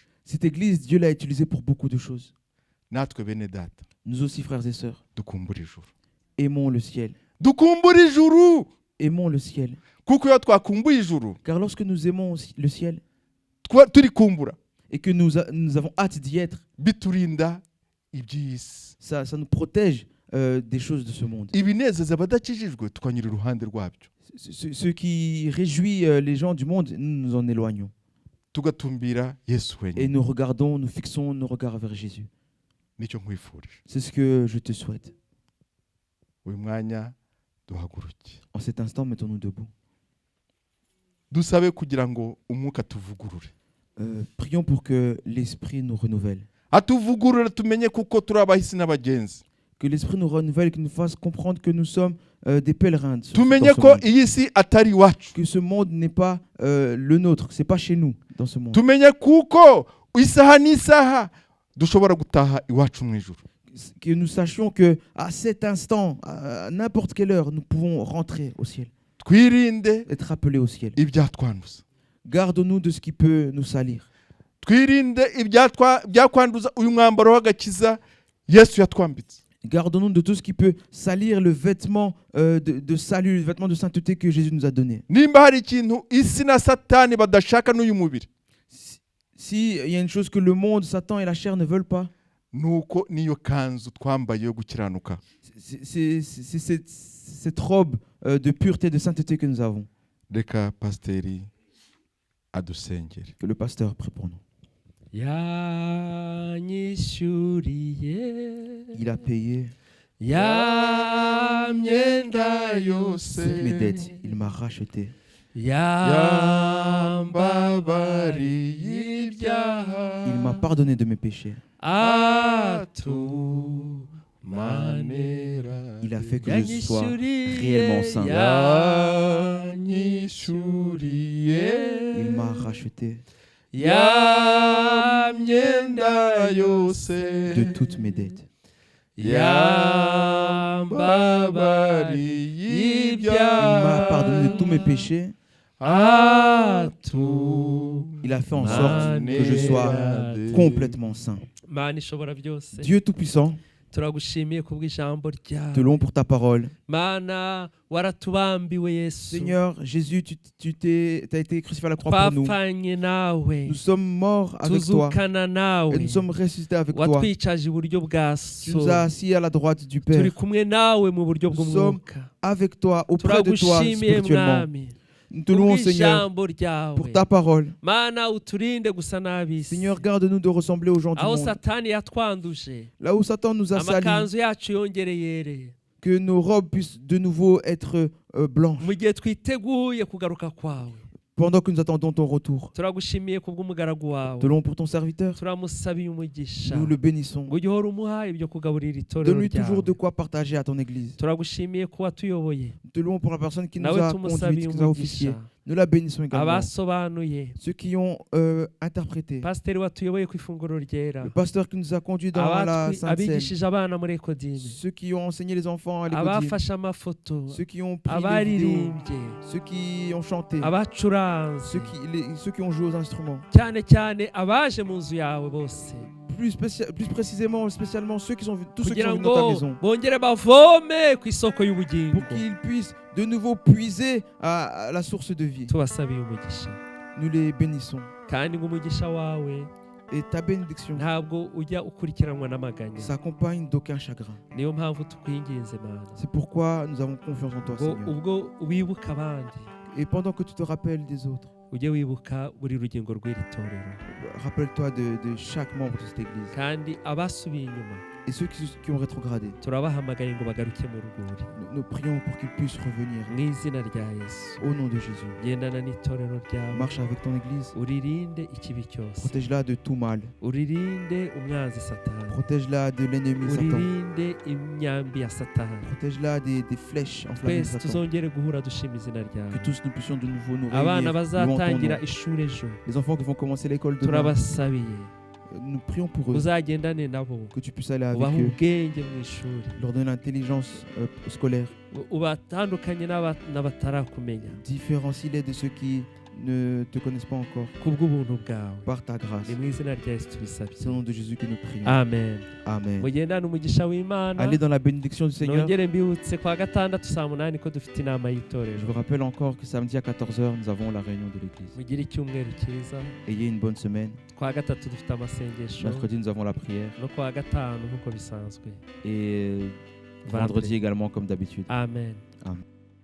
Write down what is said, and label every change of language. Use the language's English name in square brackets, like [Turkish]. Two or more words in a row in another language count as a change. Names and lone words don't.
[French] Cette église, Dieu l'a utilisée pour beaucoup de choses. [Kinyarwanda] natwe bene data [French] Nous aussi, frères et sœurs, [Kinyarwanda] dukumbura ijuru [French] aimons le ciel. [Kinyarwanda] dukumbura ijuru [French] Aimons le ciel. [Kinyarwanda] kuko iyo twakumbuye ijuru [French] Car lorsque nous aimons le ciel [Kinyarwanda] turikumbura [French] et que nous avons hâte d'y être, [Kinyarwanda] biturinda iby'isi [French] ça nous protège des choses de ce monde. [Kinyarwanda] ibinezeza abadakijijwe tukanyura iruhande rwabyo [French] Ce qui réjouit les gens du monde, nous nous en éloignons. [Kinyarwanda] tugatumbira Yesu [French] Et [Kinyarwanda] wenyine [French] nous fixons nos regards vers Jésus. [Kinyarwanda] nicyo nkwifurije [French] C'est ce que je te souhaite. [Kinyarwanda] uyu mwanya duhaguruke [French] En cet instant, mettons-nous debout. [Kinyarwanda] dusabe kugira ngo umwuka tuvugurure [French] Prions pour que l'Esprit nous renouvelle. [Kinyarwanda] atuvugurure tumenye kuko turi abahisi n'abagenzi [French] Que l'Esprit nous renouvelle, qu'il nous fasse comprendre que nous sommes des pèlerins. [Kinyarwanda] tumenye [French] Dans ce [Kinyarwanda] ko [French] monde. [Kinyarwanda] iyi si atari iwacu [French] Que ce monde n'est pas le nôtre, c'est pas chez nous dans ce monde. [Kinyarwanda] tumenye kuko isaha n'isaha dushobora gutaha iwacu mu ijuru [French] Que nous sachions que à cet instant, à n'importe quelle heure, nous pouvons rentrer au ciel, [Kinyarwanda] twirinde [French] être appelés au ciel. [Kinyarwanda] ibyatwanduza [French] Garde-nous de ce qui peut nous salir. [Kinyarwanda] twirinde ibyakwanduza uyu mwambaro w'agakiza Yesu yatwambitse [French] Garde-nous de tout ce qui peut salir le vêtement de salut, le vêtement de sainteté que Jésus nous a donné. [Kinyarwanda] nimba hari ikintu isi na satani badashaka n'uyu mubiri [French] S'il y a une chose que le monde, Satan et la chair ne veulent pas, [Kinyarwanda] nuko niyo kanzu twambaye yo gukiranuka [French] c'est cette robe de pureté, de sainteté que nous avons. [Kinyarwanda] reka pasiteri adusengere [French] Que le pasteur prie pour nous. [Kinyarwanda] yanyishyuriye [French] Il a payé [Kinyarwanda] ya myenda yose [French] toutes mes dettes. Il m'a racheté. [Kinyarwanda] yambabariye ibyaha [French] Il m'a pardonné de mes péchés. [Kinyarwanda] atumanera [French] Il a fait que je sois réellement saint. [Kinyarwanda] yanyishyuriye [French] Il m'a racheté [Kinyarwanda] ya myenda yose [French] de toutes mes dettes. [Kinyarwanda] yambabariye [French] Il m'a pardonné de tous mes péchés. Il a fait en sorte que je sois complètement saint. [Kinyarwanda] Mana ishobora byose [French] Dieu Tout-Puissant, [Kinyarwanda] turagushimiye kubw'ijambo [French] te [Kinyarwanda] ryawe [French] louons pour ta parole. [Kinyarwanda] Mana waratubambiwe Yesu [French] Seigneur Jésus, tu as été crucifié à la croix pour nous. [Kinyarwanda] twapfanye nawe [French] Nous sommes morts avec toi [Kinyarwanda] tuzukana nawe [French] et nous sommes ressuscités avec toi. [Kinyarwanda] watwicaje iburyo bwa [French] Tu [Kinyarwanda] so [French] nous as assis à la droite du [Kinyarwanda] turi [French] Père. [Kinyarwanda] kumwe nawe mu buryo [French] Nous [Kinyarwanda] bw'umwuka [French] Avec toi, auprès de toi [Kinyarwanda] turagushimiye [French] spirituellement. [Kinyarwanda] mwami [French] Nous te louons Seigneur [Kinyarwanda] kubw'ijambo ryawe [French] pour ta parole. [Kinyarwanda] Mana uturinde gusa n'ab'isi [French] Seigneur, garde-nous de ressembler aux gens du [Kinyarwanda] aho [French] monde. [Kinyarwanda] satani yatwanduje [French] Là où Satan nous a salis, [Kinyarwanda] amakanzu yacu yongere yere [French] que nos robes puissent de nouveau être blanches [Kinyarwanda] mu gihe twiteguye kugaruka kwawe [French] pendant que nous attendons ton retour. [Kinyarwanda] turagushimiye kubw'umugaragu wawe [French] Te louons pour ton serviteur. [Kinyarwanda] turamusabiye umugisha [French] Nous le bénissons. [Kinyarwanda] ngo ujye uhora umuha ibyo kugaburira itorero [French] Donne-lui toujours de [Kinyarwanda] ryawe [French] quoi partager à ton église. [Kinyarwanda] turagushimiye ko watuyoboye [French] Nous te louons pour la personne qui nous [Kinyarwanda] nawe [French] a conduits, [Kinyarwanda] tumusabiye [French] qui nous a officiés. [Kinyarwanda] umugisha [French] Nous la bénissons également. [Kinyarwanda] abasobanuye, [French] Ceux qui ont interprété. [Kinyarwanda] pasiteri watuyoboye ku ifunguro ryera, [French] Le pasteur qui nous a conduits dans la Sainte Seine. [Kinyarwanda] abigishije abana muri ekodini, [French] Ceux qui ont enseigné les enfants à l'école. [Kinyarwanda] abafashe amafoto, [French] Ceux qui ont pris les vidéos. [Kinyarwanda] abaririmbye, [French] Ceux qui ont chanté. [Kinyarwanda] abacuranze, [French] Ceux qui ont joué aux instruments. [Kinyarwanda] cyane cyane abaje mu nzu yawe bose, [French] Plus précisément, spécialement ceux qui sont tous ceux qui [Kinyarwanda] kugira [French] sont venus dans ta [Kinyarwanda] ngo [French] maison. [Kinyarwanda] bongere bavome ku isoko y'ubugingo. [French] Pour qu'ils puissent de nouveau puiser à la source de vie. [Kinyarwanda] Tubasabiye umugisha, [French] Nous les bénissons. [Kinyarwanda] kandi ngo umugisha wawe [French] Et ta bénédiction [Kinyarwanda] ntabwo ujya ukurikiranwa n'amaganya. [French] s'accompagne d'aucun chagrin. [Kinyarwanda] Niyo mpamvu tukwinginze Mana, [French] C'est pourquoi nous avons confiance en toi, [Kinyarwanda] ngo [French] Seigneur. [Kinyarwanda] ubwo wibuka abandi, [French] Et pendant que tu te rappelles des autres, [Kinyarwanda] ujye wibuka buri rugingo rw'iri torero, [French] rappelle-toi de chaque membre de cette église. [Kinyarwanda] kandi abasubiye inyuma [French] Et ceux qui ont rétrogradé, [Kinyarwanda] turabahamagaye ngo bagaruke mu rwuri, [French] nous prions pour qu'ils puissent revenir. [Kinyarwanda] mu izina rya Yesu. [French] Au nom de Jésus. [Kinyarwanda] Gendana n'itorero ryawe, [French] Marche avec ton église. [Kinyarwanda] uririnde ikibi cyose, [French] Protège-la de tout mal. [Kinyarwanda] uririnde umwanzi Satani, [French] Protège-la de l'ennemi Satan. [Kinyarwanda] uririnde imyambi ya Satani. [French] Protège-la des flèches enflammées de [Kinyarwanda] Twese [French] Satan. [Kinyarwanda] tuzongere guhura dushima izina ryawe. [French] Que tous nous puissions de nouveau nous [Kinyarwanda] Abana [French] réunir. louant ton [Kinyarwanda] bazatangira [French] nom. [Kinyarwanda] ishuri ejo, [French] Les enfants qui vont commencer l'école demain, [Kinyarwanda] turabasabiye [French] nous prions pour eux. [Kinyarwanda] uzagendane nabo, [French] Que tu puisses aller avec [Kinyarwanda] ubahe [French] eux. [Kinyarwanda] ubwenge mu ishuri, [French] Leur donner l'intelligence scolaire. [Kinyarwanda] ubatandukanye n'abatarakumenya, [French] Différencie-les de ceux qui ne te connaissent pas encore. [Kinyarwanda] kubw'ubuntu bwawe. [French] Par ta grâce. [Kinyarwanda] Ni mu izina rya Yesu tubisabye, [French] C'est au nom de Jésus que nous prions. [Kinyarwanda] amen. [French] Amen. [Kinyarwanda] Mugendane umugisha w'Imana. [French] Allez dans la bénédiction du Seigneur. [Kinyarwanda] Nongere mbibutse kwa gatandatu saa munani ko dufite inama [French] Je [Kinyarwanda] y'itorero. [French] vous rappelle encore que samedi à 14h, nous avons la réunion de l'église. [Kinyarwanda] Mugire icyumweru cyiza. [French] Ayez une bonne semaine. [Kinyarwanda] Kwa gatatu dufite amasengesho, [French] Mercredi, nous avons la prière. [Kinyarwanda] no kwa gatanu nk'uko bisanzwe. [French] Et vendredi également, comme d'habitude. [Kinyarwanda] Amen. [French] Amen.